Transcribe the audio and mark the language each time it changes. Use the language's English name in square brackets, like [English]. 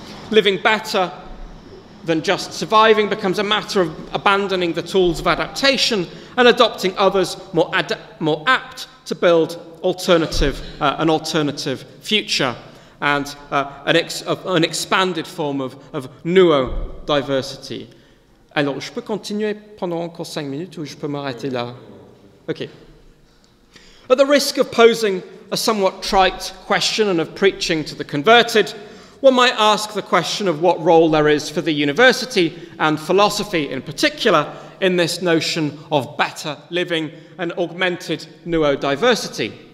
[English] Living better than just surviving becomes a matter of abandoning the tools of adaptation and adopting others more apt to build an alternative future and an expanded form of neurodiversity. [French] Alors, je peux continuer pendant encore 5 minutes ou je peux m'arrêter là? [English] Okay. At the risk of posing a somewhat trite question and of preaching to the converted, one might ask the question of what role there is for the university and philosophy in particular in this notion of better living and augmented neurodiversity.